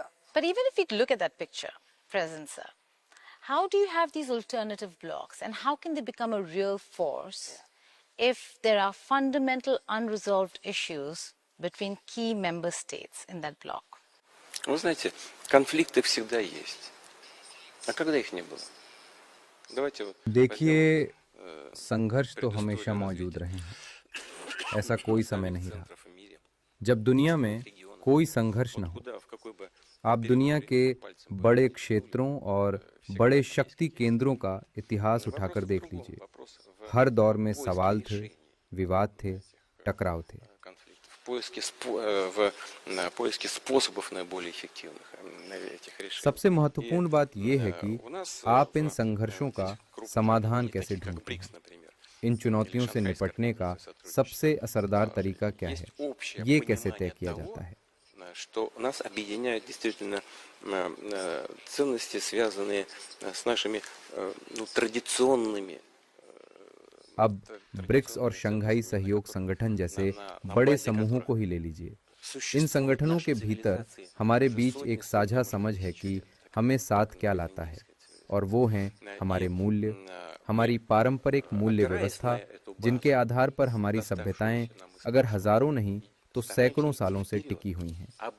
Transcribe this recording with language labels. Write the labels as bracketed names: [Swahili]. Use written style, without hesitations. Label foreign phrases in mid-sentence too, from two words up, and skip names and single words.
[English] But even if we look at that picture, President sir, how do you have these alternative blocs and how can they become a real force if there are fundamental unresolved issues between key member states in that bloc? [Russian] Вы знаете, конфликты всегда есть. А когда их не было? Давайте вот. [Hindi] देखिए, संघर्ष तो हमेशा मौजूद रहे हैं। ऐसा कोई समय नहीं रहा जब दुनिया में कोई संघर्ष न हो। आप दुनिया के बड़े क्षेत्रों और बड़े शक्ति केंद्रों का इतिहास उठाकर देख लीजिए। हर दौर में सवाल थे, विवाद थे, टकराव थे। सबसे महत्वपूर्ण बात यह है कि आप इन संघर्षों का समाधान कैसे ढूंढते हैं। इन चुनौतियों से निपटने का सबसे असरदार तरीका क्या है, ये कैसे तय किया जाता है। [Russian] Что нас объединяют действительно ценности, связанные с нашими традиционными. [Hindi] अब ब्रिक्स और शंघाई सहयोग संगठन जैसे बड़े समूहों को ही ले लीजिए। इन संगठनों के भीतर हमारे बीच एक साझा समझ है कि हमें साथ क्या लाता है, और वो हैं हमारे मूल्य, हमारी पारंपरिक मूल्य व्यवस्था, जिनके आधार पर हमारी सभ्यताएं अगर हजारों नहीं तो सैकड़ों सालों से टिकी हुई हैं।